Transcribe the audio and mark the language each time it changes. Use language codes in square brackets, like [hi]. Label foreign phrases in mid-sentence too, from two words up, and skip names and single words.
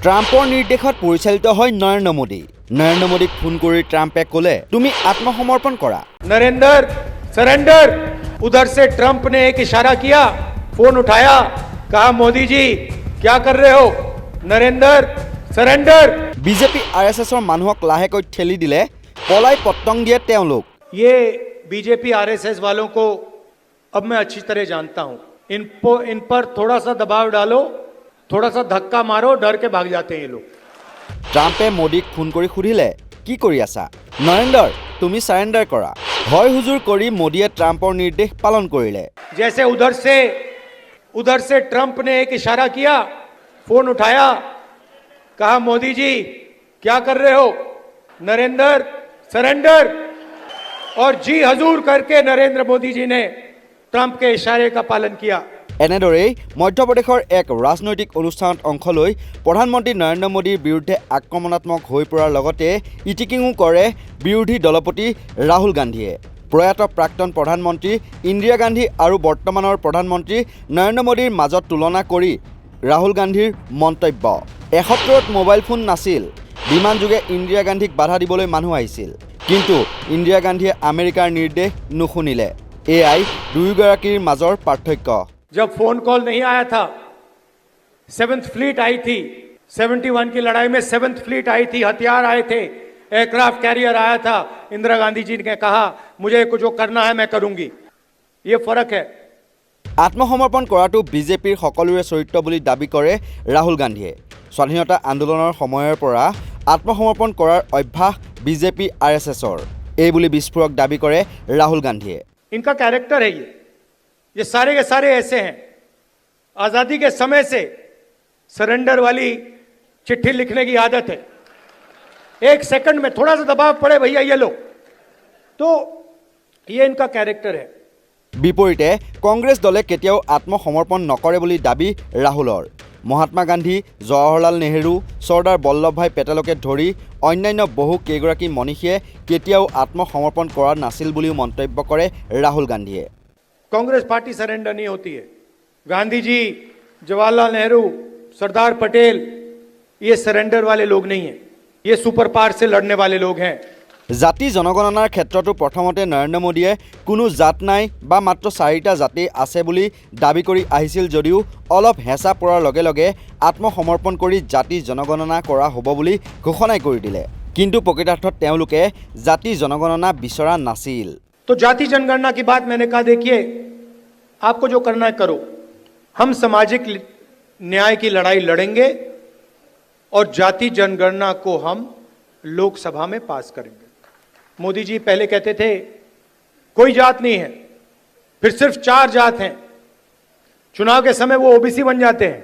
[as] ট্ৰাম্পৰ নিৰ্দেশত পৰিচালিত হয় নৰেন্দ্ৰ মোদীক ফোন কৰি ট্ৰাম্পে ক'লে তুমি আত্মসমৰ্পণ কৰা। [hi] नरेंद्र सरेंडर। उधर से ट्रंप ने एक इशारा किया, फोन उठाया, कहा मोदी जी क्या कर रहे हो? नरेंद्र सरेंडर। [as] বিজেপি আৰএছএছৰ মানুহক লাহেকৈ ঠেলি দিলে পলাই পত্তং দিয়ে তেওঁলোক। [hi] ये बीजेपी आरएसएस वालों को अब मैं अच्छी तरह जानता हूं। इन पर थोड़ा सा दबाव डालो, थोड़ा सा धक्का मारो, डर के भाग जाते हैं ये लोग। [as] ট্ৰাম্পে মোদীক ফোন কৰি সুধিলে কি কৰি আছা? নৰেন্দ্ৰ তুমি সাৰেন্ডাৰ কৰা। হয় হুজুৰ কৰি মোদীয়ে ট্ৰাম্পৰ নিৰ্দেশ পালন কৰিলে। [hi] जैसे उधर से ट्रंप ने एक इशारा किया, फोन उठाया, कहा मोदी जी क्या कर रहे हो? नरेंद्र सरेंडर। और जी हजूर करके नरेंद्र मोदी जी ने ट्रंप के इशारे का पालन किया। [as] এনেদৰেই মধ্যপ্ৰদেশৰ এক ৰাজনৈতিক অনুষ্ঠানত অংশ লৈ প্ৰধানমন্ত্ৰী নৰেন্দ্ৰ মোদীৰ বিৰুদ্ধে আক্ৰমণাত্মক হৈ পৰাৰ লগতে ইটিকিঙো কৰে বিৰোধী দলপতি ৰাহুল গান্ধীয়ে। প্ৰয়াত প্ৰাক্তন প্ৰধানমন্ত্ৰী ইন্দিৰা গান্ধী আৰু বৰ্তমানৰ প্ৰধানমন্ত্ৰী নৰেন্দ্ৰ মোদীৰ মাজত তুলনা কৰি ৰাহুল গান্ধীৰ মন্তব্য। এসত্তৰত মোবাইল ফোন নাছিল, বিমানযোগে ইন্দিৰা গান্ধীক বাধা দিবলৈ মানুহ আহিছিল, কিন্তু ইন্দিৰা গান্ধীয়ে আমেৰিকাৰ নিৰ্দেশ নুশুনিলে। এয়াই দুয়োগৰাকীৰ মাজৰ পাৰ্থক্য। [hi] जब [en] phone call [hi] नहीं आया था, 7th फ्लीट आई थी, 71 की लड़ाई में 7th फ्लीट आई थी, हथियार आए थे, [en] aircraft carrier [hi] आया था, इंदिरा गांधी जी ने कहा मुझे जो करना है मैं करूंगी। ये फर्क है। [as] আত্মসমৰ্পণ কৰাটো বিজেপিৰ সকলোৰে চৰিত্ৰ বুলি দাবী কৰে ৰাহুল গান্ধীয়ে। স্বাধীনতা আন্দোলনৰ সময়ৰ পৰা আত্মসমৰ্পণ কৰাৰ অভ্যাস বিজেপি আৰএছএছৰ এই বুলি বিস্ফোৰক দাবী কৰে ৰাহুল গান্ধীয়ে। [hi] इनका कैरेक्टर है ये सारे के सारे ऐसे हैं। आजादी के समय से सरेंडर वाली चिट्ठी लिखने की आदत है। एक सेकंड में थोड़ा सा दबाव पड़े भैया ये लो, तो ये इनका कैरेक्टर है। [as] বিপৰীতে কংগ্ৰেছ দলে কেতিয়াও আত্মসমৰ্পণ নকৰে বুলি দাবী ৰাহুলৰ। মহাত্মা গান্ধী, জৱাহৰলাল নেহৰু, চৰ্দাৰ বল্লভভাই পেটেলকে ধৰি অন্যান্য বহু কেইগৰাকী মনীষীয়ে কেতিয়াও আত্মসমৰ্পণ কৰা নাছিল বুলিও মন্তব্য কৰে ৰাহুল গান্ধীয়ে। [hi] कांग्रेस पार्टी सरेंडर नहीं होती है। गांधी जी, जवाहरलाल नेहरू, सरदार पटेल ये सरेंडर वाले लोग नहीं हैं, ये [en] super power [hi] से लड़ने वाले लोग हैं। [as] জাতি জনগণনাৰ ক্ষেত্ৰতো প্ৰথমতে নৰেন্দ্ৰ মোদীয়ে কোনো জাত নাই বা মাত্ৰ 4টা জাতি আছে বুলি দাবী কৰি আহিছিল যদিও অলপ হেঁচা পৰাৰ লগে লগে আত্মসমৰ্পণ কৰি জাতি জনগণনা কৰা হ'ব বুলি ঘোষণা কৰি দিলে। কিন্তু প্ৰকৃতাৰ্থত তেওঁলোকে জাতি জনগণনা বিচৰা নাছিল। [hi] तो जाति जनगणना की बात मैंने कहा देखिए आपको जो करना है करो, हम सामाजिक न्याय की लड़ाई लड़ेंगे और जाति जनगणना को हम लोकसभा में पास करेंगे। मोदी जी पहले कहते थे कोई जात नहीं है, फिर सिर्फ 4 जात हैं, चुनाव के समय वो ओबीसी बन जाते हैं।